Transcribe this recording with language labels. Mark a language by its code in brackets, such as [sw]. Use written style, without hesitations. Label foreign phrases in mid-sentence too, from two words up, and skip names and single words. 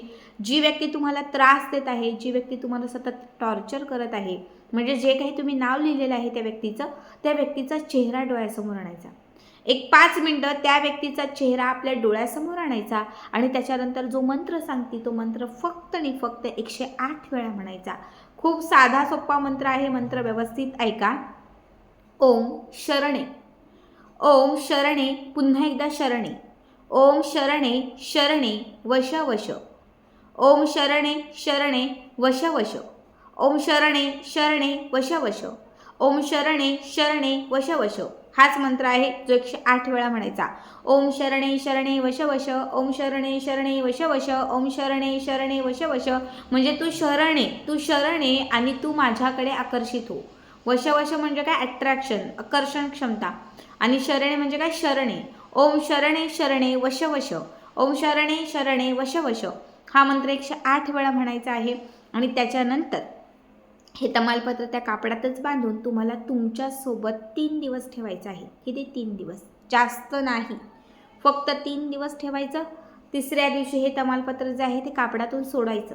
[mr] जी व्यक्ती तुम्हाला त्रास देत आहे, जी व्यक्ती तुम्हाला सतत टॉर्चर करत आहे, म्हणजे जे काही तुम्ही नाव लिहिलेलं आहे त्या व्यक्तीचा चेहरा डोळ्यासमोर आणायचा. एक 5 मिनिटं त्या व्यक्तीचा चेहरा आपल्या डोळ्यासमोर आणायचा आणि त्याच्यानंतर जो मंत्र सांगते तो मंत्र फक्त आणि फक्त 108 वेळा म्हणायचा. खूप साधा सोपा मंत्र आहे, मंत्र व्यवस्थित ऐका. [sa] ओम शरणे, ओम शरणे, पुन्हा एकदा शरणे, ओम शरणे शरणे वश वश, ओम शरणे शरणे वश वश, ओम शरणे शरणे वश वश, ओम शरणे शरणे वश वश. [mr] हाच मंत्र आहे जो 108 वेळा म्हणायचा. [sa] ओम शरणे शरणे वश वश, ओम शरणे शरणे वश वश, ओम शरणे शरणे वश वश. [mr] म्हणजे तू शरणे आणि तू माझ्याकडे आकर्षित हो. वश वश म्हणजे काय? अट्रॅक्शन, आकर्षण क्षमता. आणि शरणे म्हणजे काय? शरणे. [sa] ओम शरणे शरणे वश वश, ओम शरणे शरणे वश वश. [mr] हा मंत्र 108 वेळा म्हणायचा आहे. आणि त्याच्यानंतर हे तमालपत्र त्या कापडातच बांधून तुम्हाला तुमच्यासोबत 3 दिवस ठेवायचं आहे. किती? 3 दिवस, जास्त नाही, फक्त 3 दिवस ठेवायचं. तिसऱ्या दिवशी हे तमालपत्र जे आहे ते कापडातून सोडायचं.